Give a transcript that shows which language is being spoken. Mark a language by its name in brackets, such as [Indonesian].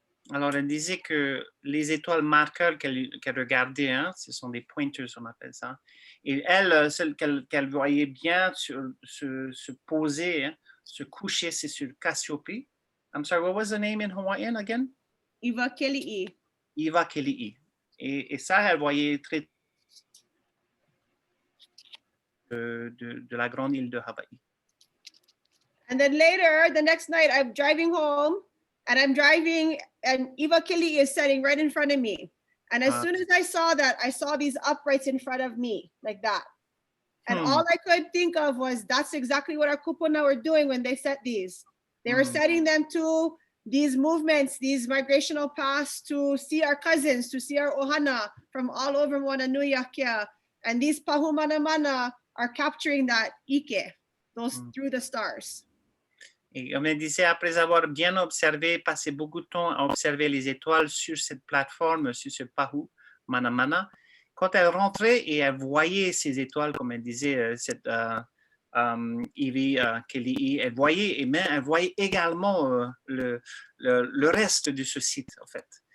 [French] Alors, elle disait que les étoiles marqueurs qu'elle regardait, hein, ce sont des pointers, on appelle ça. Et elle, celle qu'elle voyait bien se poser, hein, se coucher, c'est sur Cassiopeia. [English] I'm sorry, what was the name in Hawaiian again? [Hawaiian] Iwakeli'i. Iwakeli'i. [French] Et ça, elle voyait très de la grande île de Hawaï. [English] And then later, the next night, I'm driving home, and I'm driving, and Iwakeli'i is setting right in front of me. And as soon as I saw that, I saw these uprights in front of me, like that. And all I could think of was, that's exactly what our kupuna were doing when they set these. They were setting them to these movements, these migrational paths to see our cousins, to see our ohana from all over Moananui Akea. And these pahu manamana are capturing that ike, those through the stars. [French] Et comme elle disait, après avoir bien observé, passé beaucoup de temps à observer les étoiles sur cette plateforme, sur ce Pahu Manamana, quand elle rentrait et elle voyait ces étoiles, comme elle disait, cette Iwakeli'i, elle voyait également le reste de ce site, en fait.